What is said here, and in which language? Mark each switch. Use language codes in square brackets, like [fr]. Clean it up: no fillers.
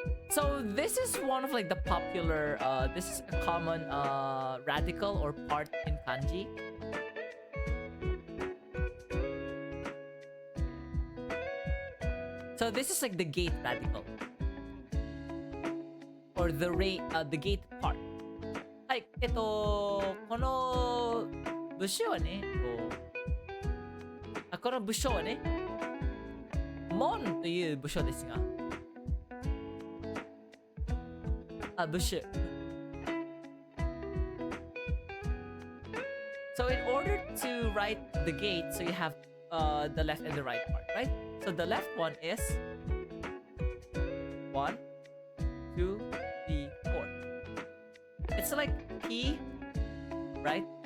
[en] So this is one of like the popular, this is a common radical or part in kanji. So this is like the gate radical. Or the gate part. [ja] Like, この部首はね、この部首はね、門という部首ですが、部首。 [en] So in order to write the gate, so you have the left and the right part, right? So the left one is 1, 2, 3, 4. It's like P, right?